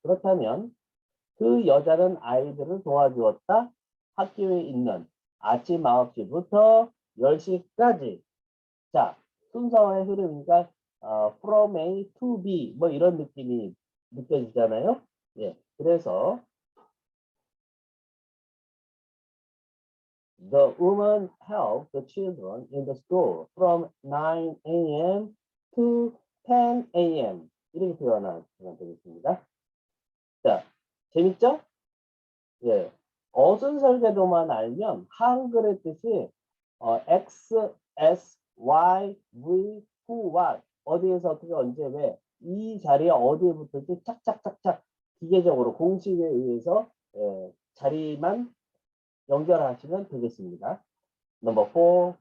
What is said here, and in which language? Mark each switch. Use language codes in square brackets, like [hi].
[ko] 그렇다면 그 여자는 아이들을 도와주었다. 학교에 있는 아침 9시부터 10시까지. 자, 순서의 흐름이니까 [en] from A to B [ko] 뭐 이런 느낌이 느껴지잖아요. 예, 그래서 [en] the woman helped the children in the school from 9 a.m. to 10 a.m. [ko] 이렇게 표현하면 되겠습니다. 자, 재밌죠? 예. 어순 설계도만 알면 한글의 뜻이 X, S, Y, V, Who, What 어디에서 어떻게 언제 왜 이 자리에 어디에 붙을지 착착착착 기계적으로 공식에 의해서 자리만 연결하시면 되겠습니다. 넘버 4.